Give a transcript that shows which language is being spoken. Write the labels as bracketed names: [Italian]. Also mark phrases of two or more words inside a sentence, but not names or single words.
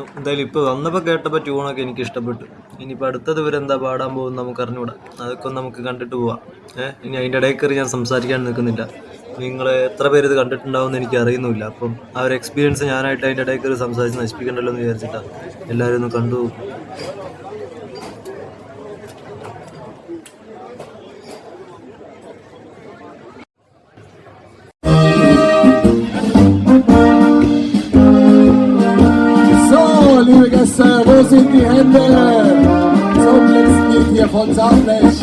[Malayalam] എന്തായാലും ഇപ്പോൾ വന്നപ്പോൾ കേട്ടപ്പോൾ ട്യൂണൊക്കെ എനിക്ക് ഇഷ്ടപ്പെട്ടു. ഇനിയിപ്പോൾ അടുത്തത് ഇവരെന്താ പാടാൻ പോകുമെന്ന് നമുക്ക് അറിഞ്ഞുകൂടാ. അതൊക്കെ ഒന്ന് നമുക്ക് കണ്ടിട്ട് പോവാം. ഇനി അതിൻ്റെ ഇടയിൽ കയറി ഞാൻ സംസാരിക്കാൻ നിൽക്കുന്നില്ല. നിങ്ങൾ എത്ര പേര് ഇത് കണ്ടിട്ടുണ്ടാവും എന്ന് എനിക്ക് അറിയുന്നില്ല. അപ്പം ആ ഒരു എക്സ്പീരിയൻസ് ഞാനായിട്ട് അതിൻ്റെ ഇടയിൽ കയറി സംസാരിച്ച് നശിപ്പിക്കണ്ടല്ലോ എന്ന് വിചാരിച്ചിട്ടാണ്. എല്ലാവരും ഒന്ന് കണ്ടു നോക്കും. [German] Liebe Gäste, wo sind die Hände zum letzten Lied hier von Sandblech?